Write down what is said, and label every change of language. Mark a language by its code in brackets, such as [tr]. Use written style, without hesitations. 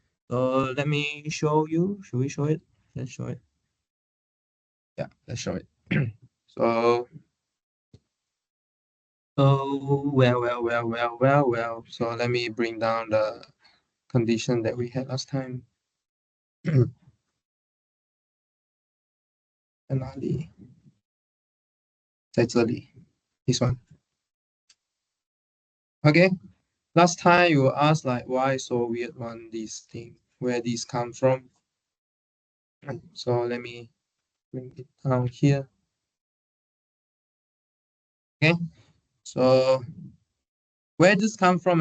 [en] So let me show you. Should we show it? Let's show it. Yeah, let's show it. So well. So let me bring down the condition that we had last time. [zh] 在哪里？在这里。 This one. [en] Okay. Last time you asked like why so weird one these thing, where these come from. So let me bring it down here. Okay. So where this come from?